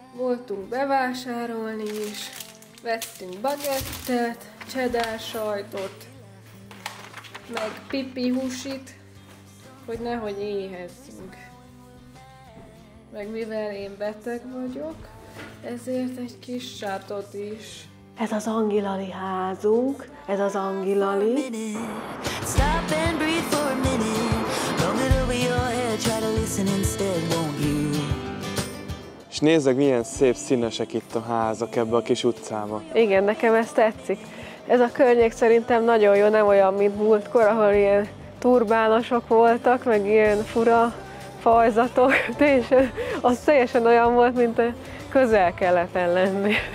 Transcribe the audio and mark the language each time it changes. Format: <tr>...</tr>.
<hu>Voltunk bevásárolni is, vettünk bagettet, cheddar sajtot, meg pipi húsit, hogy nehogy éhezzünk. Meg mivel én beteg vagyok, ezért egy kis sátot is. Ez az Angilali házunk, ez az Angilali.</hu> <en>Stop and breathe for a minute. Roll it over your head, try to listen instead, won't you?</en> <hu>És nézzek, milyen szép színesek itt a házak ebbe a kis utcába. Igen, nekem ez tetszik. Ez a környék szerintem nagyon jó, nem olyan, mint múltkor, ahol ilyen turbánosok voltak, meg ilyen fura fajzatok. Az teljesen olyan volt, mint a Közel-Keleten lenni.</hu>